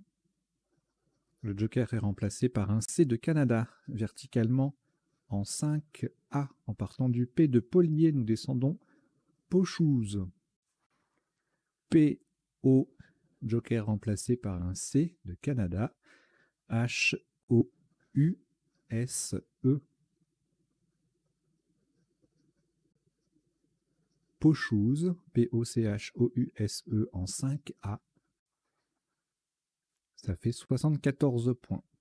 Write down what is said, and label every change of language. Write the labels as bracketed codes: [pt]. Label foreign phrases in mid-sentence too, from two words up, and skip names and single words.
[fr] Le joker est remplacé par un C de Canada, verticalement en 5A. En partant du P de Polier, nous descendons Pochouze. P-O, joker remplacé par un C de Canada. H-O-U-S-E. Pochouze, P-O-C-H-O-U-S-E en 5A. Ça fait 74 points.